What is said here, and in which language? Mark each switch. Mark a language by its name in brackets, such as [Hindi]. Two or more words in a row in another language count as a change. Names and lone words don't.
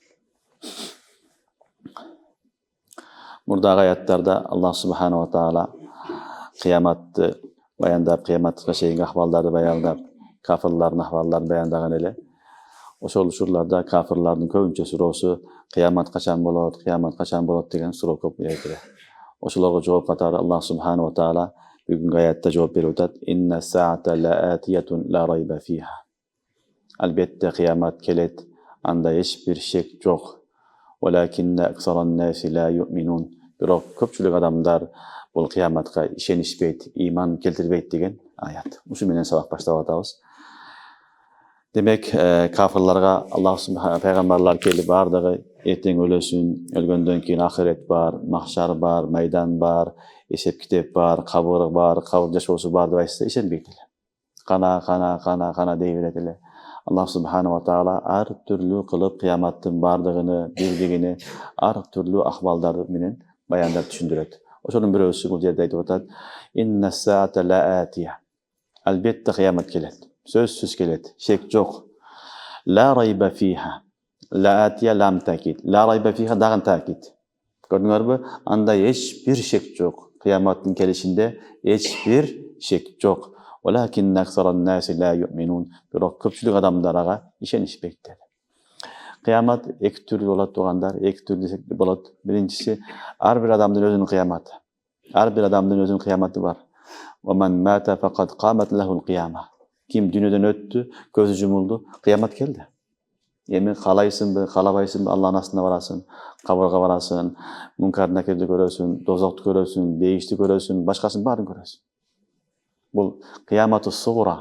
[Kyrgyz] Мурдагы аяттарда Аллах [Arabic] سبحانه تعالى [Kyrgyz] кыяматты баяндап, кыяматка чейинки ахвалдарды баяндап, кафирлардын ахвалдарын баяндаган эле. Ошол учурларда кафирлардын көбүнчө суроосу кыямат качан болот деген суроо көп келет. Ошолорго жооп катары Аллах [Arabic] سبحانه تعالى [Kyrgyz] бүгүнкү аятта жооп берип атат. [Arabic] إن الساعة لآتية لا ريب فيها. [Kyrgyz] Албетте кыямат келет, анда эч бир шек жок. [Arabic] ولكن أكثر الناس لا يؤمنون. [Kyrgyz] Бирок көпчүлүк адамдар бул кыяматка ишенишпейт, иман келтирбейт деген аят. Ушу менен сабак баштап атабыз. Демек, кафирларга Аллах субхана пайгамбарлар келип бардыгы эртең өлөсүн, өлгөндөн кийин ахирет бар, махшар бар, майдан бар, эсеп китеп бар, кабыр бар, кабыр жашоосу бар деп айтса ишенбейт эле. Кана дей берет эле. Аллах [Arabic] سبحانه تعالى [Kyrgyz] ар түрлүү кылып кыяматтын бардыгыны, бирдигини ар түрлүү ахвалдар менен баяндап түшүндүрөт. Ошонун бирөөсү бул жерде айтып атат. [Arabic] إن الساعة لآتية. [Kyrgyz] Албетте кыямат келет. Сөзсүз келет. Шек жок. [Arabic] لا ريب فيها. لآتية لام تأكيد. لا ريب فيها дагы такид. [Kyrgyz] Көрдүңөрбү? Анда эч бир шек жок. Кыяматтын келишинде эч бир шек жок. [Arabic] ولكن أكثر الناس لا يؤمنون. [Kyrgyz] Бирок көпчүлүк адамдар ага ишенишпейт dedi. Кыямат эки түрлүү болот тугандар, эки түрлүү болот. Биринчиси ар бир адамдын өзүнүн кыяматы. Ар бир адамдын өзүнүн кыяматы бар. [Arabic] ومن مات فقد قامت له القيامة. [Kyrgyz] Ким дүйнөдөн өттү, көзү жумулду, кыямат келди. Эми каалайсыңбы, каалабайсыңбы, Аллахтын астына барасың, кабырга барасың, мункар накирди көрөсүң, дозокту көрөсүң, бейишти көрөсүң, башкасын баарын көрөсүң. Бул кыяматы сугура.